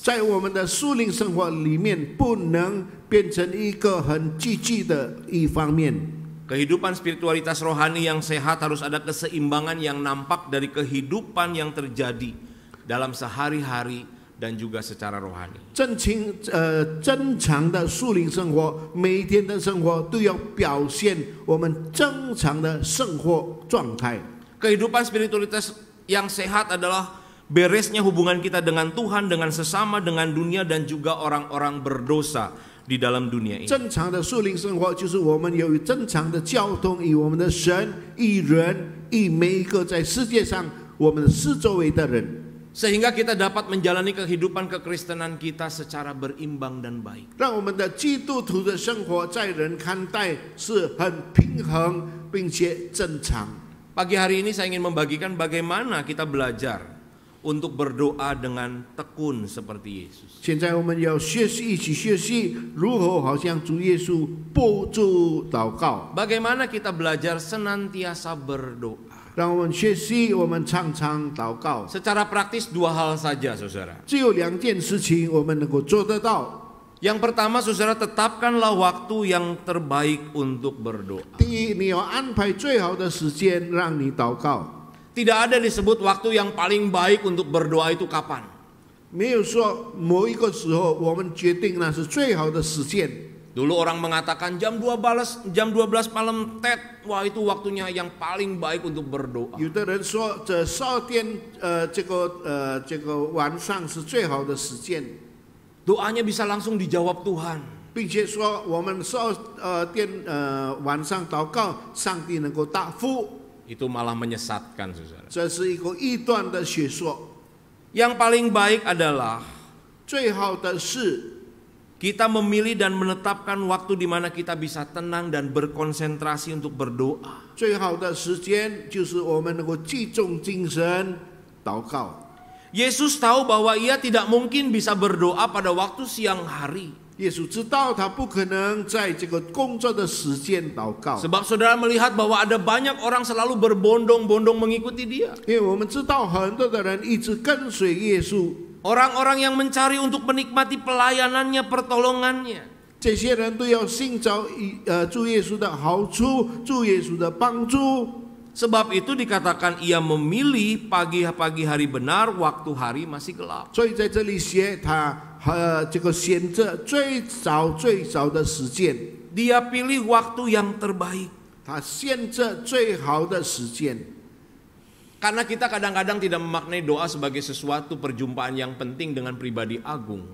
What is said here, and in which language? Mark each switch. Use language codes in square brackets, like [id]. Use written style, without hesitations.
[zh] 在我们的属灵生活里面，不能变成一个很积极的一方面。 [id] Kehidupan spiritualitas rohani yang sehat harus ada keseimbangan yang nampak dari kehidupan yang terjadi dalam sehari-hari dan juga secara rohani. [zh] 正常的属灵生活，每一天的生活都要表现我们正常的生活状态。 [id] Kehidupan spiritualitas yang sehat adalah beresnya hubungan kita dengan Tuhan, dengan sesama, dengan dunia dan juga orang-orang berdosa di dalam dunia ini. [zh] 正常的属灵生活就是我们有正常的交通，与我们的神、与人、与每一个在世界上我们四周围的人， [id] Sehingga kita dapat menjalani kehidupan kekristenan kita secara berimbang dan baik. [zh] 让我们的基督徒的生活在人看待是很平衡并且正常。 [id] Pagi hari ini saya ingin membagikan bagaimana kita belajar untuk berdoa dengan tekun seperti Yesus. [zh] 现在我们要一起学习如何好像主耶稣不住祷告。 [id] Bagaimana kita belajar senantiasa berdoa. [zh] 让我们学习，我们常常祷告。 [id] Secara praktis dua hal saja, saudara. [zh] 只有2件事情我们能够做得到。 [id] Yang pertama, saudara, tetapkanlah waktu yang terbaik untuk berdoa. [zh] 第一，你要安排最好的时间让你祷告。 [id] Tidak ada disebut waktu yang paling baik untuk berdoa itu kapan. [zh] 没有说某一个时候我们决定那是最好的时间。 [id] Dulu orang mengatakan jam 12 malam tet, wah itu waktunya yang paling baik untuk berdoa. [zh] 有的人说这12点这个晚上是最好的时间， [id] Doanya bisa langsung dijawab Tuhan. [zh] 并且说我们12点晚上祷告，上帝能够答复。 [id] Itu malah menyesatkan, saudara. [zh] 这是一个异端的学说。 [id] Yang paling baik adalah [zh] 最好的是 [id] kita memilih dan menetapkan waktu di mana kita bisa tenang dan berkonsentrasi untuk berdoa. [zh] 最好的时间就是我们能够集中精神祷告。 [id] Yesus tahu bahwa ia tidak mungkin bisa berdoa pada waktu siang hari. [zh] 耶稣知道他不可能在这个工作的时间祷告， [id] Sebab saudara melihat bahwa ada banyak orang selalu berbondong-bondong mengikuti dia. [zh] 因为我们知道很多的人一直跟随耶稣， [id] Orang-orang yang mencari untuk menikmati pelayanannya, pertolongannya. [zh] 这些人都要寻找主耶稣的好处，主耶稣的帮助。 [id] Sebab itu dikatakan ia memilih pagi hari benar, waktu hari masih gelap. [zh] 所以在这里写他这个选择最早的时间， [id] Dia pilih waktu yang terbaik. [zh] 他选择最好的时间。 [id] Karena kita kadang-kadang tidak memaknai doa sebagai sesuatu perjumpaan yang penting dengan pribadi agung.